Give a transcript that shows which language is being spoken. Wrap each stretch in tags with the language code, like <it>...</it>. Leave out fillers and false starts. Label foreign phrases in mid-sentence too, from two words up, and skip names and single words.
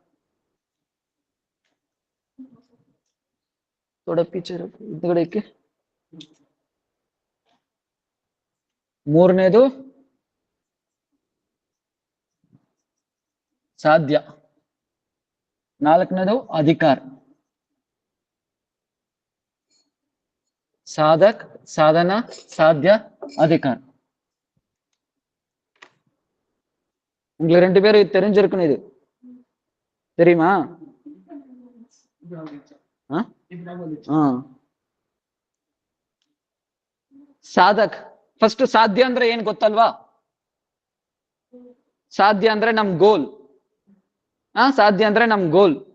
<kn>ಮೂರನೇದು ಸಾಧ್ಯ. ನಾಲ್ಕನೇದು ಅಧಿಕಾರ.</kn> <ta>சாதக், சாதனா, சாத்தியா, அதிகார். உங்களுக்கு 2 பேரும் தெரிஞ்சிருக்கணும். இது தெரியுமா?</ta> <kn>ಸಾಧಕ್ ಫಸ್ಟ್. ಸಾಧ್ಯ ಅಂದ್ರೆ ಏನ್ ಗೊತ್ತಲ್ವಾ? ಸಾಧ್ಯ ಅಂದ್ರೆ ನಮ್ ಗೋಲ್. ಸಾಧ್ಯ ಅಂದ್ರೆ ನಮ್ ಗೋಲ್.</kn>